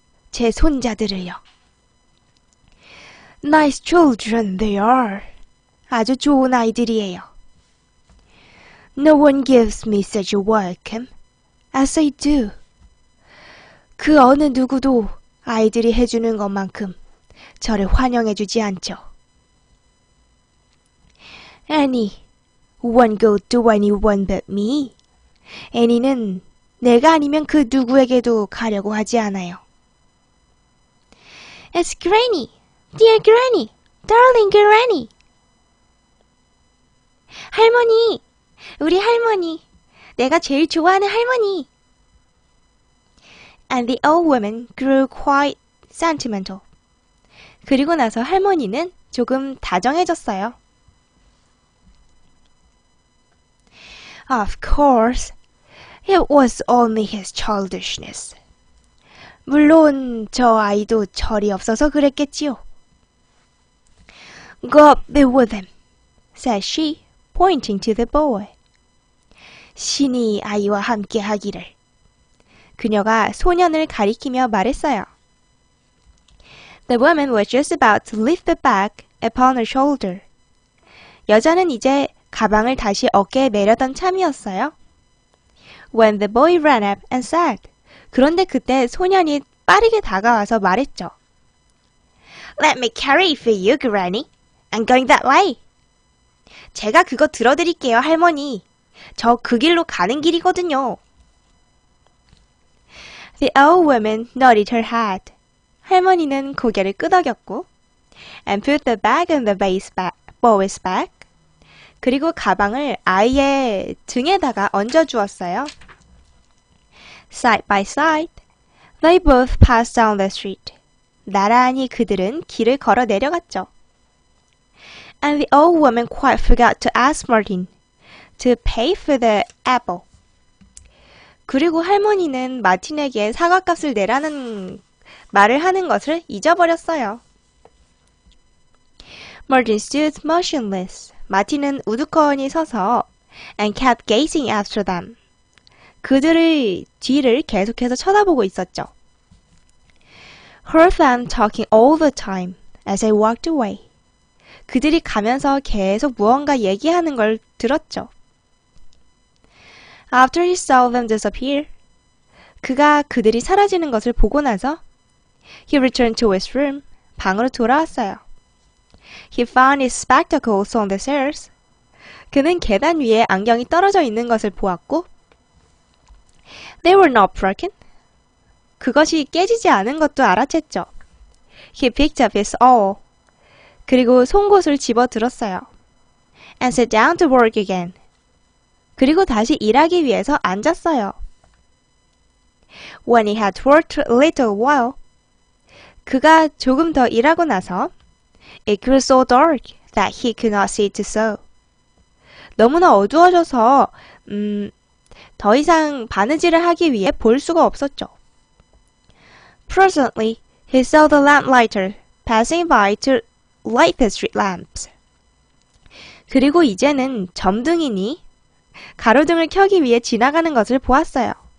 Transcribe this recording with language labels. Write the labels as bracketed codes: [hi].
[ko] 제 손자들을요. [en] Nice children they are. [ko] 아주 좋은 아이들이에요. [en] No one gives me such a welcome as they do. [ko] 그 어느 누구도 아이들이 해주는 것만큼 저를 환영해주지 않죠. [en] Annie won't go to anyone but me. [ko] 애니는 내가 아니면 그 누구에게도 가려고 하지 않아요. [en] It's Granny, dear Granny, darling Granny. [ko] 할머니, 우리 할머니, 내가 제일 좋아하는 할머니. [en] And the old woman grew quite sentimental. [ko] 그리고 나서 할머니는 조금 다정해졌어요. [en] Of course, it was only his childishness. [ko] 물론 저 아이도 철이 없어서 그랬겠지요. [en] God be with him, said she, pointing to the boy. [ko] 신이 아이와 함께 하기를. 그녀가 소년을 가리키며 말했어요. [en] The woman was just about to lift the bag upon her shoulder. [ko] 여자는 이제 가방을 다시 어깨에 매려던 참이었어요. [en] When the boy ran up and said. [ko] 그런데 그때 소년이 빠르게 다가와서 말했죠. [en] Let me carry it for you, Granny. I'm going that way. [ko] 제가 그거 들어드릴게요, 할머니. 저 그 길로 가는 길이거든요. [en] The old woman nodded her head. [ko] 할머니는 고개를 끄덕였고 [en] and put the bag on the boy's back. [ko] 그리고 가방을 아이의 등에다가 얹어주었어요. [en] Side by side, they both passed down the street. [ko] 나란히 그들은 길을 걸어 내려갔죠. [en] And the old woman quite forgot to ask Martin to pay for the apple. [ko] 그리고 할머니는 마틴에게 사과값을 내라는 말을 하는 것을 잊어버렸어요. [en] Martin stood motionless. [ko] 마틴은 우두커니 서서 [en] and kept gazing after them. [ko] 그들의 뒤를 계속해서 쳐다보고 있었죠. [en] Heard them talking all the time as they walked away. [ko] 그들이 가면서 계속 무언가 얘기하는 걸 들었죠. [en] After he saw them disappear, [ko] 그가 그들이 사라지는 것을 보고 나서 [en] he returned to his room, [ko] 방으로 돌아왔어요. [en] He found his spectacles on the stairs. [ko] 그는 계단 위에 안경이 떨어져 있는 것을 보았고 [en] They were not broken. [ko] 그것이 깨지지 않은 것도 알아챘죠. [en] He picked up his awl. [ko] 그리고 송곳을 집어들었어요. [en] And sat down to work again. [ko] 그리고 다시 일하기 위해서 앉았어요. [en] When he had worked a little while, [ko] 그가 조금 더 일하고 나서 [en] It grew so dark that he could not see to sew. [ko] 너무나 어두워져서 더 이상 바느질을 하기 위해 볼 수가 없었죠. [en] Presently, he saw the lamplighter passing by to light the street lamps. [ko] 그리고 이제는 점등이니 가로등을 켜기 위해 지나가는 것을 보았어요.